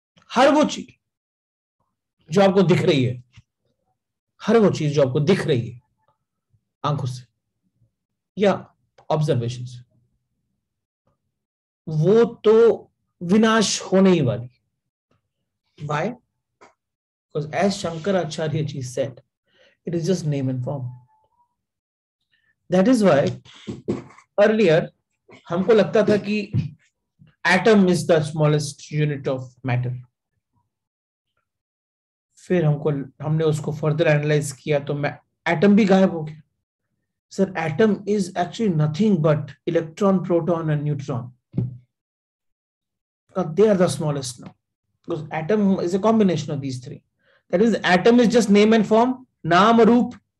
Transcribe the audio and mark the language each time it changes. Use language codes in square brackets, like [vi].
[hi] हर वो चीज जो आपको दिख रही है, हर वो चीज जो आपको दिख रही है आंखों से या ऑब्जर्वेशन से, वो तो विनाश होने ही वाली। [en] Why? Because as Shankaracharya ji said, It is just name and form. That is why earlier [hi] हमको लगता था कि [en] atom is the smallest unit of matter. [hi] फिर हमने उसको [en] further analyze [hi] किया तो atom भी गायब हो गया. [en] Sir, atom is actually nothing but electron, proton and neutron. They are the smallest now. Because atom is a combination of these three. That is, atom is just name and form, naam, roop.